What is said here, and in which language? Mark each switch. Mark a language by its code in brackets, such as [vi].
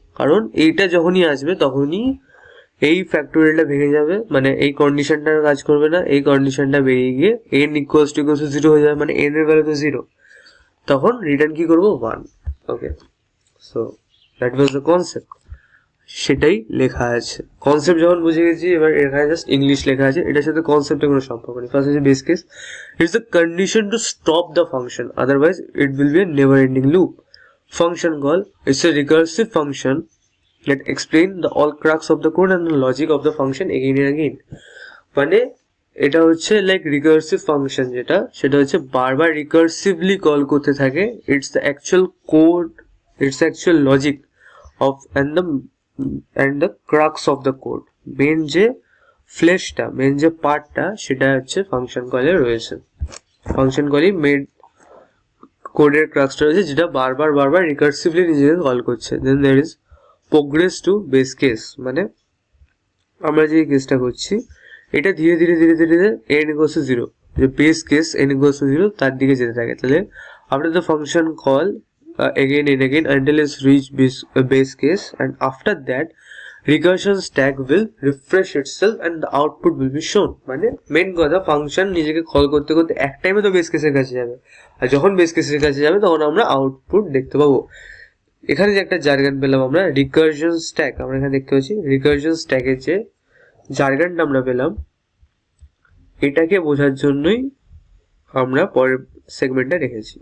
[bn] কারণ এইটা যখনই আসবে তখনই এই ফ্যাক্টোরিয়ালটা ভেঙে যাবে, মানে এই কন্ডিশনটা কাজ করবে না, এই কন্ডিশনটা বেরিয়ে গিয়ে n ইকুয়ালস টু 0 হয়ে যাবে, মানে n এর ভ্যালু তো 0, তখন রিটার্ন কি করবো, 1। [en] okay, so that was the concept, [bn] সেটাই লেখা আছে। কনসেপ্ট যখন বুঝে গেছি, এবার এখানে জাস্ট ইংলিশ লেখা আছে, এটার সাথে কনসেপ্টের কোনো সম্পর্ক নেই। [en] First হচ্ছে base case, it's the condition to stop the function, otherwise it will be a never ending loop. Function call, it's a recursive function that explain the all crux of the code and the logic of the function again and again। [bn] মানে এটা হচ্ছে like recursive function, যেটা সেটা হচ্ছে বারবার recursively call করতে থাকে। [en] It's the actual code, it's actual logic of and the crux of the code. [bn] Main যে ফ্লেশটা, মেন যে পার্টটা, সেটা হচ্ছে ফাংশন কলে রয়েছে। ফাংশন কলই মেন কোডের ক্রাক্সটা রয়েছে, যেটা বারবার রিকার্সিভলি নিজেকে কল করছে। [en] then there is progress to base case, [bn] মানে আমরা যে কেসটা করছি এটা ধীরে ধীরে n ইকুয়ালস টু 0, যে base case n equals to 0 তার দিকে যেতে থাকে। [en] তাহলে after the function call again and again until it's reached base case, and after that recursion stack will refresh itself and the output will be shown। [bn] মানে main কথা, function নিজেকে call করতে করতে এক টাইমে তো বেস কেসের কাছে যাবে, আর যখন বেস কেসের কাছে যাবে তখন আমরা আউটপুট দেখতে পাবো। এখানে যে একটা জার্গান পেলাম আমরা, রিকারশন স্ট্যাক, আমরা এখানে দেখতে পাচ্ছি রিকারশন স্ট্যাকের যে জার্গানটা আমরা পেলাম, এটাকে বোঝার জন্যই আমরা পরের সেগমেন্টটা রেখেছি।